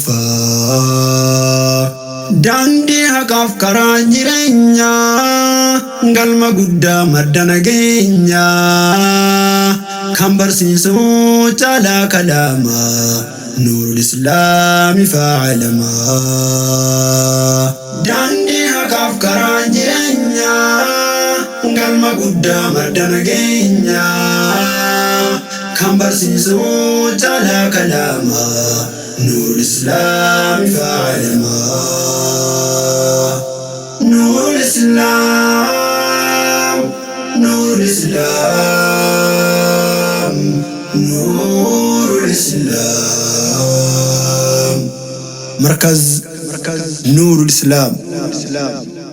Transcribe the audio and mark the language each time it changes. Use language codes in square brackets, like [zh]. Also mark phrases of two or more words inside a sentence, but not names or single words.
[om] kufaa daandii haqaaf karaa jireenyaa galma guddaa madda nageenyaa kan barsiisu caalaa [ar] كلام نور الإسلام فعلما [om] daandii haqaaf karaa jireenyaa galma guddaa madda nageenyaa kan barsiisu caalaa kalaama [ar] نور الإسلام فعلما نور الإسلام نور الإسلام نور الإسلام مركز نور الإسلام